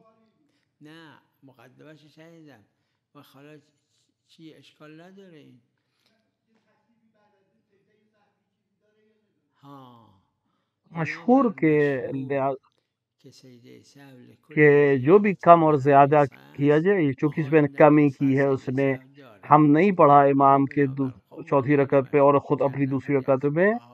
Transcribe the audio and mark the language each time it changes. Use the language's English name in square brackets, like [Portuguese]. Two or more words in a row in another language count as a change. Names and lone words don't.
[Persian] نه مقدمش شنیدم و حالا چی اشکال نداره این. [Urdu] ہاں مشہور کہ جو بھی کم اور زیادہ کیا جائے، چونکہ اس میں کمی کی ہے، اس نے ہم نہیں پڑھا امام کے چوتھی رکعت پہ اور خود اپنی دوسری رکعت میں،